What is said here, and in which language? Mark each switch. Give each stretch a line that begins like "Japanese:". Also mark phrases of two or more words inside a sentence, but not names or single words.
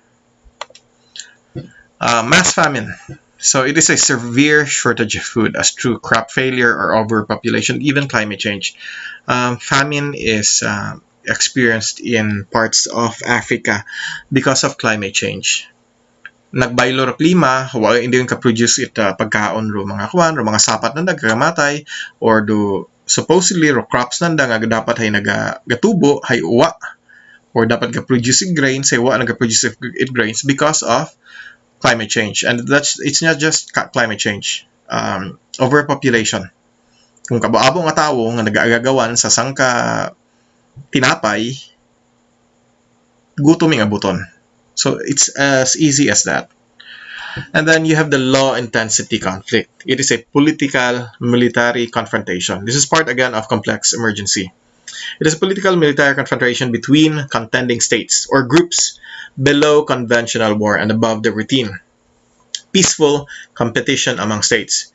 English: Mass famine. So it is a severe shortage of food as through crop failure or overpopulation, even climate change. Famine is experienced in parts of Africa because of climate change.
Aklanon: Nagbaylo ra klima, hindi yung ka-produce it pagkaon ro mga sapat na nagkamatay,
English: or do supposedly
Aklanon: ro crops nanda nga dapat hay nagatubo hay uwa, or dapat ka-produce grains hay uwa nag-produce it grains
English: because of climate change. And it's not just climate change, overpopulation.
Aklanon: Kung kabaabo nga tawo nga nagaagawan sa sangka tinapay, gutom nga buton.
English: So it's as easy as that. And then you have the low intensity conflict. It is a political military confrontation. This is part again of complex emergency. It is a political military confrontation between contending states or groups below conventional war and above the routine peaceful competition among states.